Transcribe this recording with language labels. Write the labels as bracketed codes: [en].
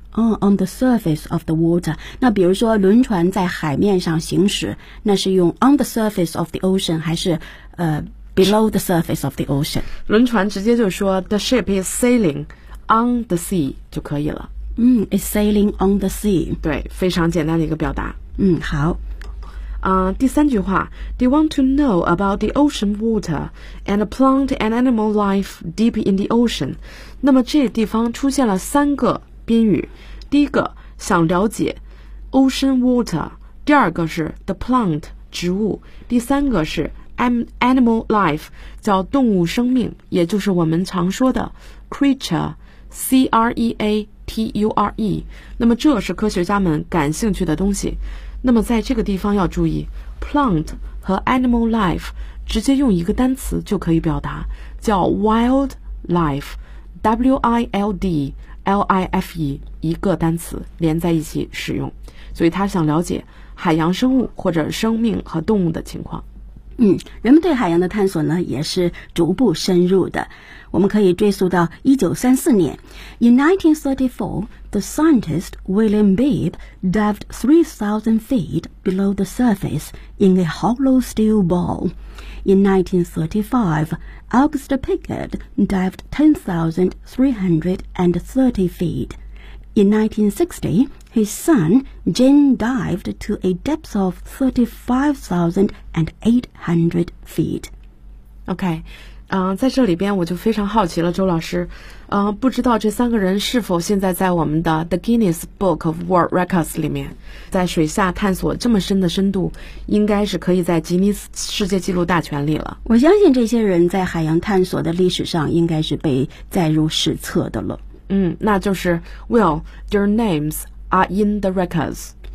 [en] on the surface of the water。 [zh] 那比如说轮船在海面上行驶，那是用 [en] on the surface of the ocean [zh] 还是 [en] below the surface of the ocean？ [zh] 轮船直接就说 [en] the ship is sailing on the sea [zh] 就可以了。 [en] It's sailing on the sea. [zh] 对，非常简单的一个表达。嗯，好。第三句话 [en] ，They want to know about the ocean water and plant and animal life deep in the ocean. [zh] 那么这地方出现了三个宾语，第一个想了解 ocean water， 第二个是 the plant 植物，第三个是 animal life 叫动物生命，也就是我们常说的 creature， C R E A T U R E。那么这是科学家们感兴趣的东西。那么在这个地方要注意 plant 和 animal life 直接用一个单词就可以表达，叫 wild life， W-I-L-D-L-I-F-E， 一个单词连在一起使用，所以他想了解海洋生物或者生命和动物的情况。嗯，人们对海洋的探索呢也是逐步深入的，我们可以追溯到1934年。 [en] In 1934, the scientist William Beebe dived 3,000 feet below the surface in a hollow steel ball. In 1935, Auguste Piguet dived 10,330 feet. In 1960, his son, Jean, dived to a depth of 35,800 feet. [zh] Okay. 在这里边我就非常好奇了，周老师，不知道这三个人是否现在在我们的 The Guinness Book of World Records 里面。在水下探索这么深的深度，应该是可以在吉尼斯世界纪录大全里了。我相信这些人在海洋探索的历史上应该是被载入史册的了。嗯，那就是 [en] Well, their names are in the records.